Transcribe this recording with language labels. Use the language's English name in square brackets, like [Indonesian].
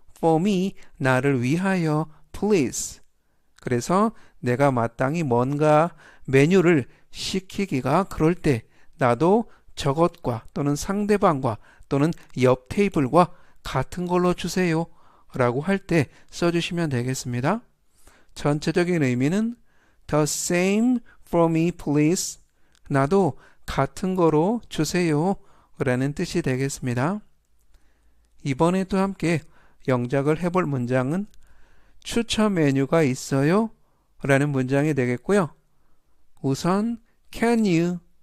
[English] for me, [Korean] 나를 위하여 [English] please. [Korean] 그래서 내가 마땅히 뭔가 메뉴를 시키기가 그럴 때 나도 저것과 또는 상대방과 또는 옆 테이블과 같은 걸로 주세요 라고 할 때 써주시면 되겠습니다. 전체적인 의미는 [English] The same for me please. [Korean] 나도 같은 거로 주세요 라는 뜻이 되겠습니다. 이번에도 함께 영작을 해볼 문장은 추천 메뉴가 있어요? 라는 문장이 되겠고요. 우선 [English] Can you?